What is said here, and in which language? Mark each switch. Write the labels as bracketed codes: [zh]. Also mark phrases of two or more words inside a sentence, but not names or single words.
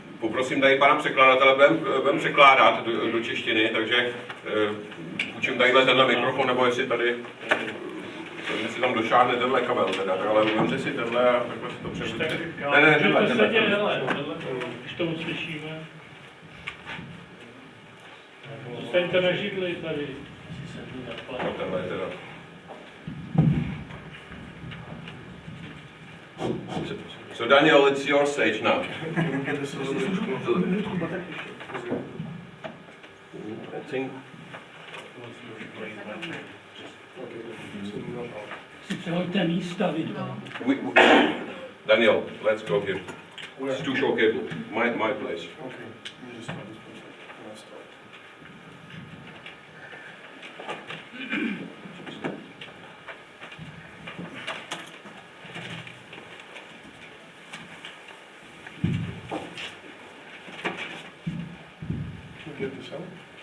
[cs] Poprosím tady pana překladatele, budeme překládat do češtiny, takže učím tadyhle tenhle mikrofon, nebo jestli tady, jestli tam došáhne tenhle kabel teda, ale vemte si tenhle a takhle si to převedete. Ne, tenhle. Když to uslyšíme. Zůstaňte na židli tady. No, tenhle teda. [en] So Daniel, it's your stage now. I think. [cs] Přehoďte místa, vidíte. [en] Daniel, let's go here. It's too short cable. My place. Okay. You just start this one. Let's start. Get this out.